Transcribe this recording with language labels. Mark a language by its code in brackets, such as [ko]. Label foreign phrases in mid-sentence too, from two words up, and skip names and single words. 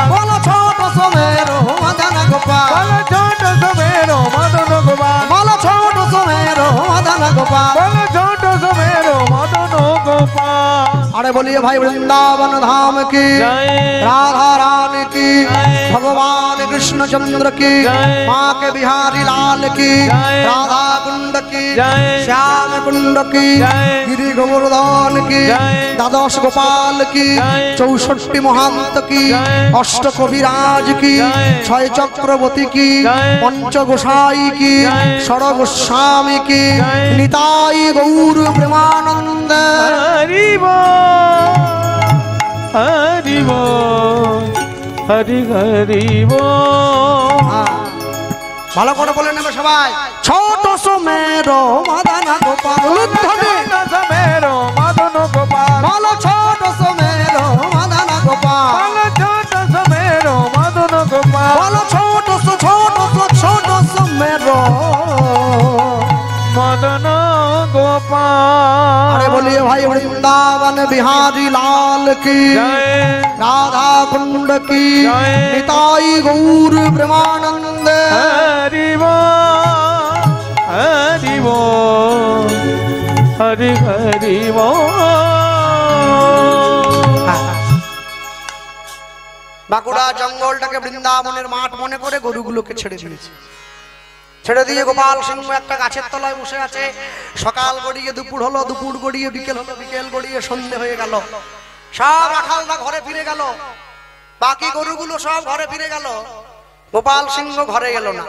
[hi] बोलो छोटो सो मेरो मदन गोपाल बोलो छोटो सो मेरो मदन गोपाल बोलो छोटो सो मेरो मदन गोपाल बोलो छोटो सो मेरो मदन गोपाल अरे बोलिए भाई वृंदावन धाम की जय राधा रानी की जय। भगवान कृष्ण चंद्र की जय। माँ के बिहारी लाल की जय। राधा कुंड की जय। श्याम कुंड की जय। गिरी गोवर्धन की जय। द्वादश गोपाल की जय। 64 महंत की जय। अष्ट कविराज की जय। 6 चक्रवर्ती की जय। पंच गोसाई की जय। षड गोस्वामी की जय। निताई गौर प्रेमानंद हरि बोल हरि बोल हरि हरि बोल [bn] ভালো করে বলে নেবে সবাই [hi] छोटो सो मेरो मदन गोपाल [bn] উদ্ধবে [hi] छोटो सो मेरो मदन गोपाल बोलो छोटो सो मेरो मदन गोपाल बोलो छोटो सो मेरो मदन गोपाल बोलो छोटो सो मेरो मदन गोपाल अरे बोलिए भाई वृंदावन बिहारी लाल की जय राधा कुंड की जय। निताई गौर प्रेमानंद हरि बोल हरि बोल हरि हरि बोल [bn] বাঁকুড়া জঙ্গলটাকে বৃন্দাবনের মাঠ মনে করে গরুগুলোকে ছেড়ে দিয়েছে ছেড়ে দিয়ে গোপাল সিংহ একটা গাছের তলায় বসে আছে সকাল গড়িয়ে দুপুর হলো দুপুর গড়িয়ে বিকেল হলো বিকেল গড়িয়ে সন্ধে হয়ে গেল সব রাখালরা ঘরে ফিরে গেল বাকি গরুগুলো সব ঘরে ফিরে গেল গোপাল সিংহ ঘরে গেল না